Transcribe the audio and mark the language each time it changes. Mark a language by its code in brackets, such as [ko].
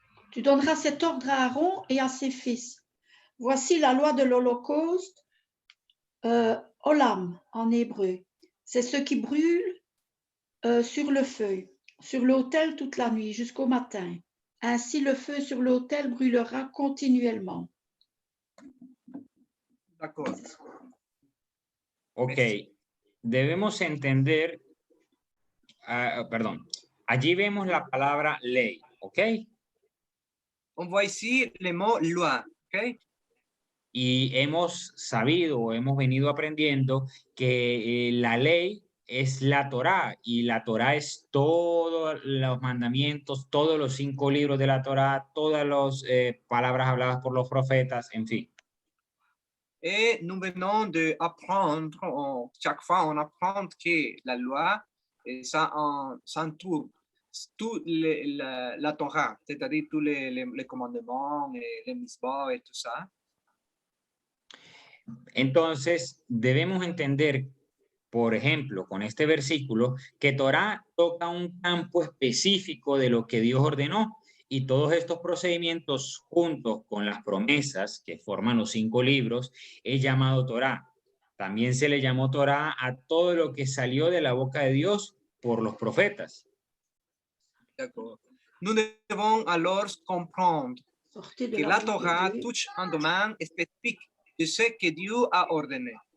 [fr] Tu donneras cet ordre à Aaron et à ses fils. Voici la loi de l'Holocauste, olam en hébreu. C'est ce qui brûle sur le feu, sur l'autel toute la nuit jusqu'au matin. Ainsi le feu sur l'autel brûlera continuellement. D'accord. [es] Ok, debemos entender, perdón, allí vemos la palabra ley, ¿ok? [fr] On voit ici le mot loi, ¿ok? [es] Y hemos sabido o hemos venido aprendiendo que la ley es la Torá, y la Torá es todos los mandamientos, todos los 5 libros de la Torá, todas las palabras habladas por los profetas, en fin. [fr] Et nous venons d'apprendre, chaque fois on apprend que la loi, ça entoure toute la Torah, c'est-à-dire tous les commandements, les mitzvot et tout ça. [es] Entonces, debemos entender, por ejemplo, con este versículo, que Torá toca un campo específico de lo que Dios ordenó, y todos estos procedimientos juntos con las promesas que forman los 5 libros es llamado Torá. También se le llamó Torá a todo lo que salió de la boca de Dios por los profetas. [fr] D'accord. Nous devons alors comprendre que la Torah touche un domaine spécifique de ce que Dieu a ordonné.